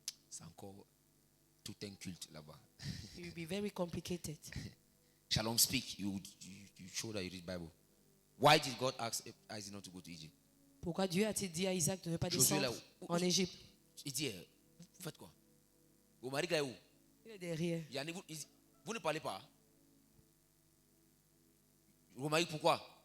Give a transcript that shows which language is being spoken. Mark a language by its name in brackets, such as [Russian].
[French] c'est encore tout un culte là-bas. [English] it will be very complicated. Shalom speak. You show that you read Bible. Why did God ask Isaac not to go to Egypt? [French] Pourquoi Dieu a-t-il dit à Isaac de ne pas Josué là descendre où? en Égypte? Il dit, vous faites quoi? Vos maris là où? Il est derrière. Yannick, vous ne parlez pas. Vos maris, pourquoi?